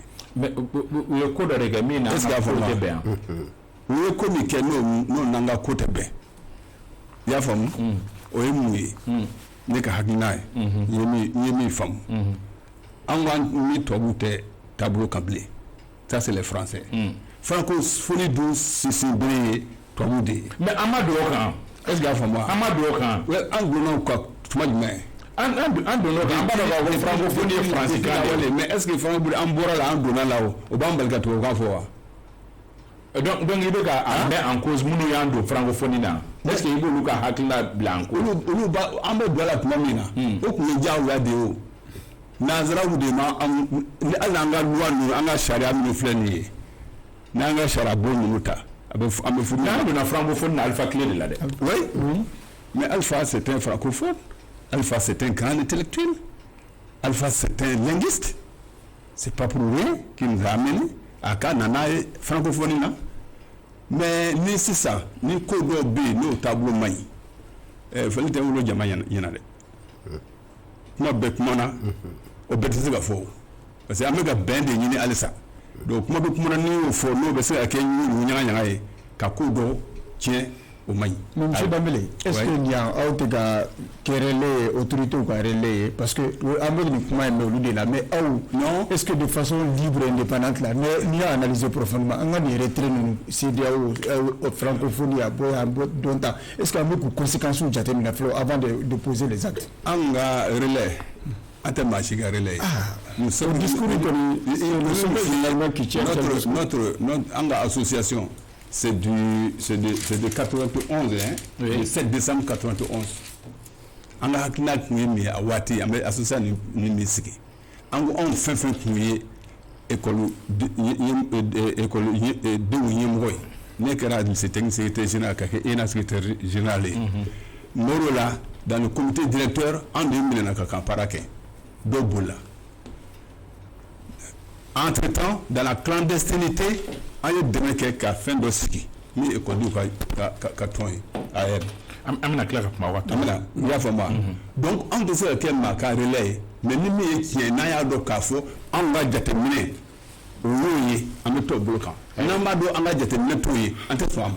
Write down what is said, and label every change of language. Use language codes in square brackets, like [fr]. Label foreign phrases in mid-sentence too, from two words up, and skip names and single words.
[bm] mais u ye ko dɔ de kɛ min n'an ka ko tɛ bɛn u ye ko min kɛ n'o n'an ka ko tɛ bɛn i y'a faamu o ye mun ye ne ka hakilina ye n ye min faamu an ko ni tubabuw tɛ taabolo kan bilen [fr] ça c'est les français francophonie [bm] dun sinsin bere ye tubabuw de ye. mais an ma don o kan [fr] est-ce que [bm] y'a faamu wa. an ma don o kan. an donna o kan tuma jumɛn. an donna o kan an b'a dɔn k'a fɔ francophonie ye faransi kan de ye. [fr] mais est-ce que francophonie [bm] an bɔra la an donna la o b'an bali ka tubabukan fɔ wa. donc i bɛ ka a mɛn [fr] en cause [bm] minnu y'an don francophonie na [fr] est-ce que [bm] i b'olu ka hakilina bila [fr] en cause. [bm] olu ba an bɛ don a la tuma min na o tun ye diyagoya de ye o nanzaraw de ma hali n'an ka loi ninnu an ka sariya minnu filɛ nin ye n'an ka sariya bon ninnu ta an bɛ furu. mais an donna francophonie na Alpha Clé de la dɛ. [fr] oui mais Alpha c'est un francophone, Alpha c'est un grand intellectuel, Alpha c'est un linguiste, c'est pas pour rien qu'il nous a amené à [bm] ka nana ye francophonie na mais ni sisan ni ko dɔw bɛ yen n'o taabolo man ɲi fɛn tɛ wolo jama ɲɛna dɛ kuma bɛɛ kuma na o bɛɛ tɛ se ka fɔ [fr] parce que [bm] an bɛ ka bɛn de ɲini halisa donc kuma bɛ kuma na n'i y'o fɔ n'o bɛ se ka kɛ ɲaga ye ka ko dɔ tiɲɛ o man ɲi. [fr] mais monsieur Dambélé est-ce que [bm] nin yan aw tɛ ka kɛ relais ye autorités ka relais ye [fr] parce que [bm] an bɛ nin kuma in mɛn olu de la mais aw [fr] non est-ce que de façon libre et indépendante [bm] la n'i y'a [fr] analyser profondément [bm] an ka nin retrait ninnu CEDEAO francophonie a bɔ yan dɔn ta [fr] est-ce que [bm] an bɛ k'u conséquences jateminɛ fɔlɔ [fr] avant de poser les actes. [bm] an ka relais an tɛ maa si ka relais ye. [fr] nous sommes discours kɔni finalement qui tient [bm] notre an ka association. [fr] C'est de 91, hein, le 7 décembre 91. [bm] On a hakilina kun ye min ye a waati an bɛ association ni min sigi an ko anw fɛn fɛn kun ye école denw ɲɛmɔgɔ ye ne kɛra [fr] lycée technique secrétaire général [bm] ka kɛ ENA [fr] secrétaire général [bm] ye n'o la [fr] dans le comité directeur [bm] an de minɛna ka baara kɛ dɔw bolila [fr] entre-temps dans la clandestinité [bm] an ye dɛmɛ kɛ ka fɛn dɔ sigi ni ekɔlidenw ka tɔn ye AR. an bɛna tila ka kuma waati. i y'a faamu wa. donc an tɛ se ka kɛ maa ka relais ye mais ni min ye tiɲɛ n'an y'a dɔn k'a fɔ anw ka jateminɛ o y'o ye an bɛ t'o bolo kan n'an b'a dɔn an ka jateminɛ t'o ye an tɛ sɔn a ma.